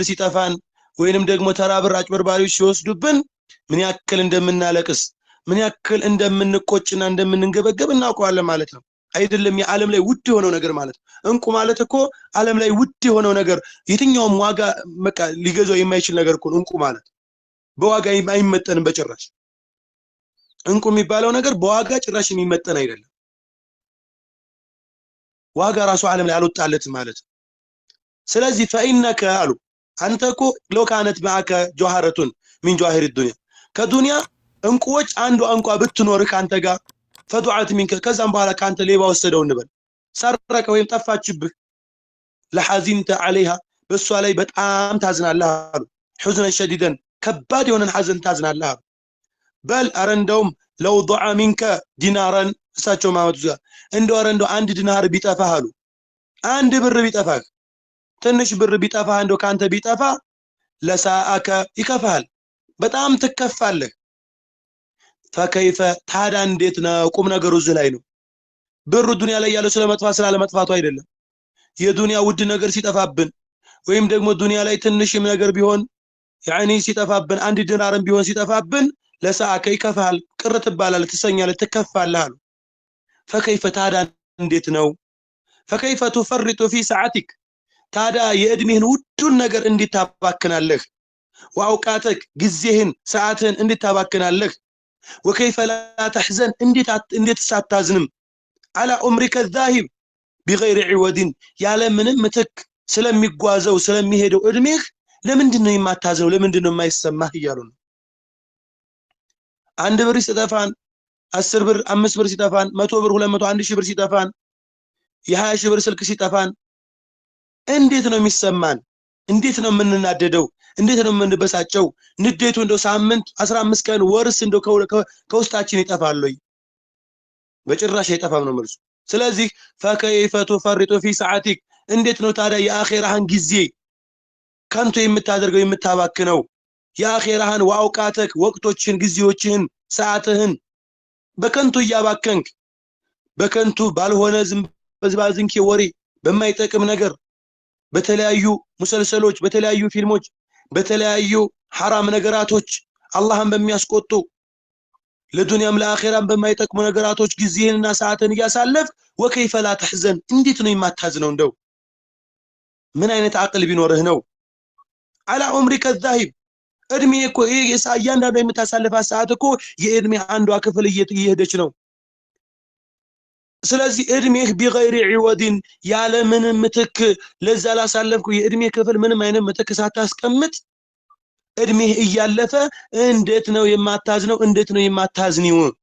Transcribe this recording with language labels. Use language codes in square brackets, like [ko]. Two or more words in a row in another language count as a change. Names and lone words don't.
[am] ሲጠፋን ወይንም ደግሞ ተራ ብር አጭበርባሪዎች ሲወስዱብን ምን ያክል እንደምናለቅስ ምን ያክል እንደምንቆጭና እንደምንንገበገብ እናውቀዋለን ማለት ነው አይደለም የዓለም ላይ ውድ የሆነው ነገር ማለት እንቁ ማለት እኮ ዓለም ላይ ውድ የሆነው ነገር የትኛውም ዋጋ መቃ ሊገዛው የማይችል ነገር እኮ እንቁ ማለት በዋጋ የማይመጠን በጭራሽ እንቁ የሚባለው ነገር በዋጋ ጭራሽ የሚመጠን አይደለም ዋጋ ራሱ ዓለም ላይ አልወጣለት ማለት ስለዚህ فإنك አሉ አንተኮ [ar] لو كانت معك جوهرة من جواهر الدنيا [am] ከዱንያ እንቁዎች አንዱ እንቋ ብትኖርህ አንተ ጋር [ar] فضعت منك [am] ከዛም በኋላ ካንተ ሌባ ወሰደው እንበል ሰረቀ ወይም ጠፋችብህ [ar] لحزنت عليها [am] በሷ ላይ በጣም ታዝናለህ አሉ [ar] حزنا شديدا [am] ከባድ የሆነን ሐዘን ታዝናለህ በል አረንደውም ለው [ar] ضع منك دينارا [am] እሳቸው ማመጡ እንደው አረንደው አንድ ዲናር ቢጠፋህ አሉ አንድ ብር ቢጠፋህ ትንሽ ብር ቢጠፋህ እንደው ካንተ ቢጠፋ ለሳአከ ይከፋል በጣም ትከፋለህ فكيف ታዲያ እንዴት ነው ቁም ነገሩ እዚህ ላይ ነው ብሩ ዱንያ ላይ ያለው ስለመጥፋት ስላለመጥፋቱ አይደለም የዱንያ ውድ ነገር ሲጠፋብን ወይም ደግሞ ዱንያ ላይ ትንሽም ነገር ቢሆን يعني ሲጠፋብን አንድ ዲናርም ቢሆን ሲጠፋብን ለሳአከ ይከፋል ቅርት ባላል ተሰኛለ ተከፋልሃል فكيف ታዲያ እንዴት ነው [ar] فكيف تفرط في ساعتك [am] ታዲያ የእድሜህን ውዱን ነገር እንዴት ታባክናለህ واوقاتك ጊዜህን ሰዓትህን እንዴት ታባክናለህ [ar] وكيف لا تحزن [am] እንዴት ሳታዝንም [ar] على عمرك الذاهب بغير عوض [am] ያለ ምንም ምትክ ስለሚጓዘው ስለሚሄደው እድሜህ ለምንድነው የማታዝነው ለምንድነው የማይሰማህ ይያሉ ነው አንድ ብር ሲጠፋን 10 ብር 5 ብር ሲጠፋን 100 ብር 200 1000 ብር ሲጠፋን የ20 ብር ስልክ ሲጠፋን እንዴት ነው የሚሰማን እንዴት ነው የምንናደደው እንዴት ነው የምንበሳጨው ንዴቱ እንደው ሳምንት 15 ቀን ወርስ እንደው ከውስጣችን ይጠፋል ወይ በጭራሽ አይጠፋም ነው መልሱ ስለዚህ [ar] فكيف تفرط في ساعتك [am] እንዴት ነው ታዲያ የአኺራህን ጊዜ ካንተ የምታደርገው የምታባክነው የአኺራህን ዋውቃተክ ወቅቶችን ጊዜዎችን ሰዓትህን በከንቱ ያባከንክ በከንቱ ባልሆነ ዝም በዝባዝንኪ ወሬ በማይጠቅም ነገር በተለያዩ ሙሰልሰሎች በተለያዩ ፊልሞች በተለያዩ حرام ነገራቶች አላህን በሚያስቆጡ ለዱንያም ለአኺራም በማይጠቅሙ ነገራቶች ጊዜህንና ሰዓትን ያሳለፍ [ar] وكيف لا تحزن [am] እንዴት ነው የማታዝነው እንደው ምን አይነት አቅል ቢኖርህ ነው [ar] على عمرك الذاهب [am] እድሜ እኮ እያንዳንዱ የምታሳልፋት ሰዓት እኮ የእድሜ አንዷ ክፍል እየሄደች ነው ስለዚህ እድሜህ [ar] بغير عوض [am] ያለ ምንም ምትክ ለዛ ላሳለፍኩ የእድሜ ክፍል ምንም አይነት ምትክ ሳታስቀምጥ እድሜህ እያለፈ እንዴት ነው የማታዝነው እንዴት ነው የማታዝኒው